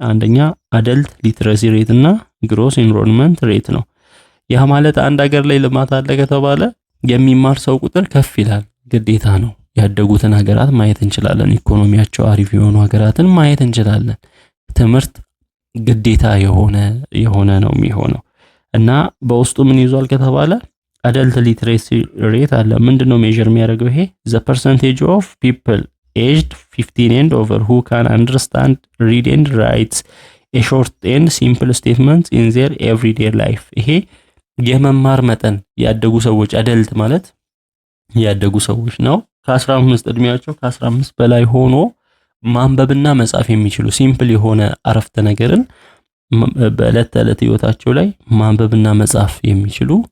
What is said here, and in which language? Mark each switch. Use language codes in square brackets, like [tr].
[am] አንደኛ አደልት ሊትረሲ ሬት እና ግሮስ ኢንሮልመንት ሬት ነው። ያ ማለት አንድ ሀገር ላይ ልማት አለ ከተባለ የሚማር ሰው ቁጥር ከፍ ይላል፣ ግዴታ ነው። ያደጉትን ሀገራት ማየት እንችላለን፣ ኢኮኖሚያቸው አሪፍ የሆኑ ሀገራትን ማየት እንችላለን። ትምህርት ግዴታ የሆነ ነው የሚሆነው እና በውስጡ ምን ይዟል ከተባለ አደልት ሊትሬሲ ሬት አለ። ምንድነው ሜዠር የሚያደርገው? [en] ይሄ the percentage of people aged 15 and over who can understand, read and write a short and simple statements in their everyday life. [am] ይሄ የመማር መጠን ያደጉ ሰዎች አደልት ማለት ያደጉ ሰዎች ነው። ከ15 እድሜያቸው ከ15 በላይ ሆኖ ማንበብና መጻፍ የሚችሉ ሲምፕል የሆነ አረፍተ ነገርን በዕለት ተዕለት ህይወታቸው ላይ ማንበብና መጻፍ የሚችሉ